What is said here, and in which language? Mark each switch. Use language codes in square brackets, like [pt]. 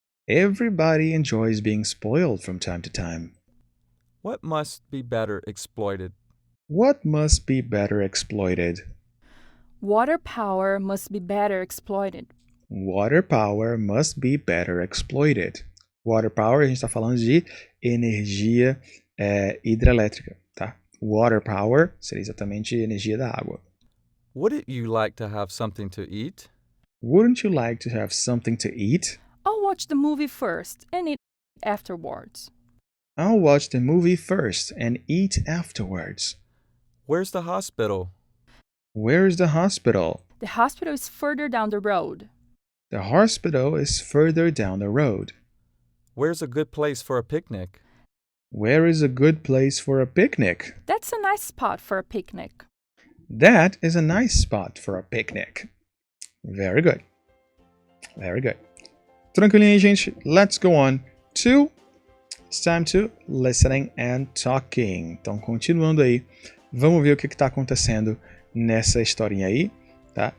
[en] Everybody enjoys being spoiled from time to time. What must be better exploited? What must be better exploited? Water power must be better exploited. Water power must be better exploited. [pt] Water power, a gente está falando de energia hidrelétrica, tá? Water power seria exatamente energia da água. [en] Wouldn't you like to have something to eat? Wouldn't you like to have something to eat? I'll watch the movie first and eat afterwards. I'll watch the movie first and eat afterwards. Where's the hospital? Where is the hospital? The hospital is further down the road. The hospital is further down the road. Where's a good place for a picnic? Where is a good place for a picnic? That's a nice spot for a picnic. That is a nice spot for a picnic. Very good. Very good. [pt] Tranquilinho, gente. [en] Let's go on to... It's time to listening and talking. [pt] Então, continuando aí, vamos ver o que está acontecendo nessa historinha aí, tá?